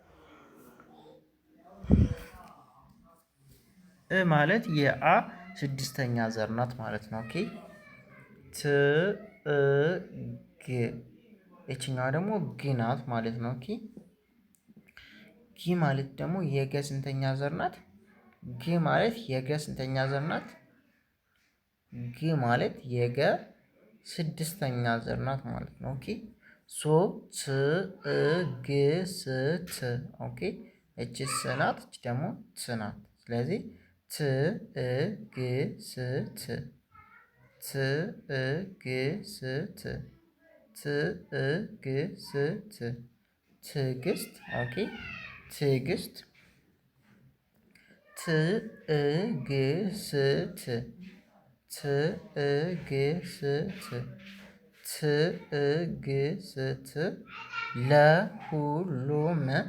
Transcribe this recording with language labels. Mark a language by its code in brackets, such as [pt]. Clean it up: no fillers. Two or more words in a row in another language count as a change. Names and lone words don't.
[am] እ ማለት የአ ስድስተኛ ዘር ናት ማለት ነው። ኦኬ ት እ ግ እችኛዋ ደግሞ ግ ናት ማለት ነው። ኦኬ ጊ ማለት ደግሞ የገ ስንተኛ ዘር ናት? ግ ማለት የገ ስንተኛ ዘር ናት? ግ ማለት የገ ስድስተኛ ዘር ናት ማለት ነው። [en] okay so [am] ት እ ግ ስ ት ኦኬ እቺ ስ ናት፣ እቺ ደግሞ ት ናት። ስለዚህ ት እ ግ ስ ት ት እ ግ ስ ት ት እ ግ ስ ት ትዕግስት ኦኬ ትዕግስት ትዕግስት ትዕግስት ትዕግስት ለሁሉም